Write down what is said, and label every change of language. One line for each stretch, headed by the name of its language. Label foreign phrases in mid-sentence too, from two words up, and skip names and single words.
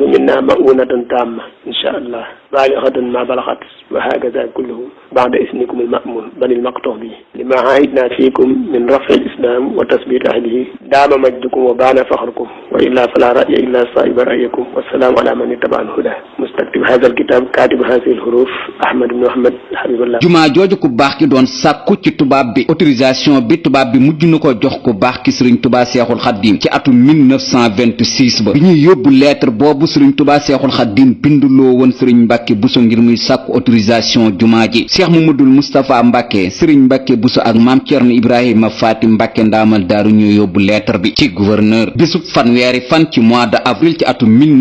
Arabic: منا مؤونة تامة إن شاء الله بالغة ما بلغت وهكذا كله بعد إذنكم المأمون بل المقطوع به لما عاهدنا فيكم من رفع الإسلام وتثبيت أهله دام مجدكم وبان فخركم وإلا فلا رأي إلا صائب رأيكم والسلام على من اتبع الهدى مستكتب هذا الكتاب كاتب هذه الحروف أحمد بن محمد حبيب الله
Wolof: jumaa jooju ku baax ki doon sàkku ci tubaab bi autorisation bi tubaab bi mujj na ko jox ku baax ki Sëriñ Tuubaa Seexul Xaddim ci atum 1926 ba bi ñuy yóbbu lettre boobu Sëriñ Tuubaa Seexul Xaddim binduloo woon Sëriñ Mbàkke Buso ngir muy sàkku autorisation jumaa ji Cheikh Mamadul Moustapha Mbàkke Sëriñ Mbàkke Buso ak Maam Cerno Ibrahima Faati Mbàkke ndaamal daaru ñoo yóbbu lettre bi ci gouverneur bisub fanweeri fan ci
French: mois de avril
Wolof: ci atum